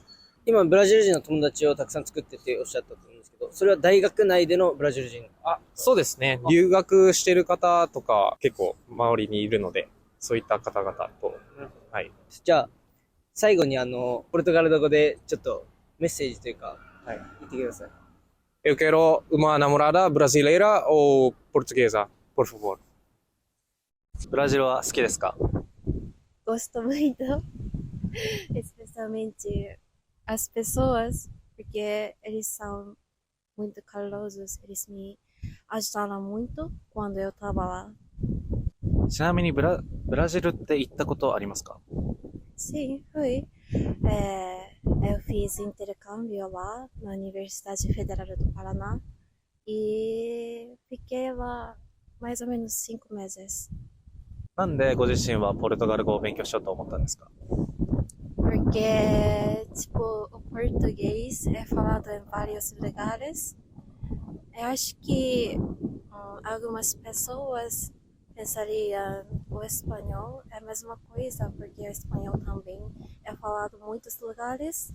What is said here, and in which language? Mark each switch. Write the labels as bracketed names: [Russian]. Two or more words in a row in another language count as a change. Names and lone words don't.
[Japanese] 今、ブラジル人の友達をたくさん作ってっておっしゃったと思うんですけど、それは大学内でのブラジル人？そうですね。留学してる方とか結構周りにいるので、そういった方々と、はい。じゃあ、最後にポルトガル語でちょっとメッセージというか、はい、言ってください。 [Portuguese] Eu quero uma namorada brasileira ou portuguesa, por favor. [Japanese] ブラジルは好きですか？ [Portuguese] Gosto muito, especialmente as pessoas, porque eles são muito calorosos, eles me ajudaram muito quando eu estava lá. [Japanese] ちなみにブラジルって行ったことありますか？ [Portuguese] Sim, fui. Eu fiz intercâmbio lá na Universidade Federal do Paraná e fiquei lá mais ou menos 5 meses. [Japanese] なんでご自身はポルトガル語を勉強しようと思ったんですか？ [Portuguese] Porque, tipo, o português é falado em vários lugares. Eu acho que algumas pessoas pensariam o espanhol é a mesma coisa, porque o espanhol também é falado em muitos lugares.